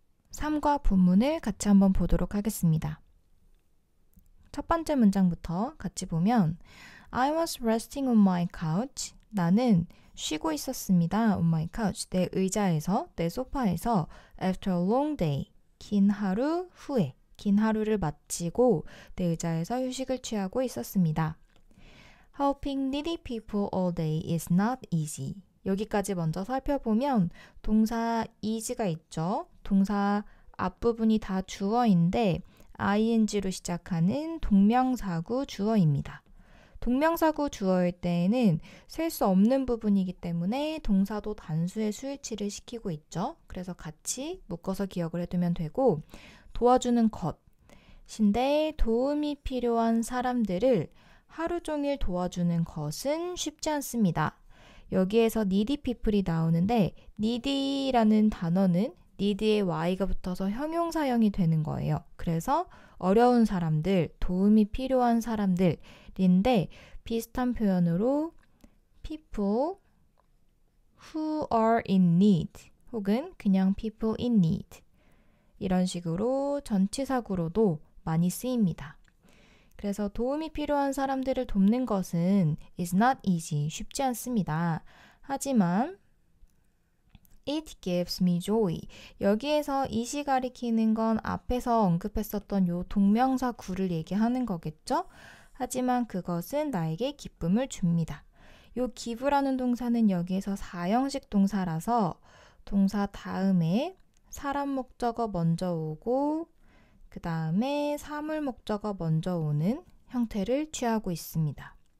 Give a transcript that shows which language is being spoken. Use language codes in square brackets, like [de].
[ko] 삶과 본문을 같이 한번 보도록 하겠습니다. 첫 번째 문장부터 같이 보면 [en] I was resting on my couch. [ko] 나는 쉬고 있었습니다. [en] on my couch. [ko] 내 의자에서, 내 소파에서 [en] after a long day. [ko] 긴 하루 후에, 긴 하루를 마치고 내 의자에서 휴식을 취하고 있었습니다. [en] Helping needy people all day is not easy. [ko] 여기까지 먼저 살펴보면 동사 is가 있죠. 동사 앞부분이 다 주어인데 ing로 시작하는 동명사구 주어입니다. 동명사구 주어일 때에는 셀 수 없는 부분이기 때문에 동사도 단수의 수일치를 시키고 있죠. 그래서 같이 묶어서 기억을 해두면 되고 도와주는 것인데 도움이 필요한 사람들을 하루 종일 도와주는 것은 쉽지 않습니다. 여기에서 needy people이 나오는데 needy라는 단어는 need의 y가 붙어서 형용사형이 되는 거예요. 그래서 어려운 사람들, 도움이 필요한 사람들인데 비슷한 표현으로 [en] people who are in need [ko] 혹은 그냥 [en] people in need [ko] 이런 식으로 전치사구로도 많이 쓰입니다. 그래서 도움이 필요한 사람들을 돕는 것은 [en] is not easy, [ko] 쉽지 않습니다. 하지만 [en] it gives me joy. [ko] 여기에서 it이 가리키는 건 앞에서 언급했었던 요 동명사 구를 얘기하는 거겠죠? 하지만 그것은 나에게 기쁨을 줍니다. 요 give라는 동사는 여기에서 4형식 동사라서 동사 다음에 사람 목적어 먼저 오고 그 다음에 사물 목적어 먼저 오는 형태를 취하고 있습니다.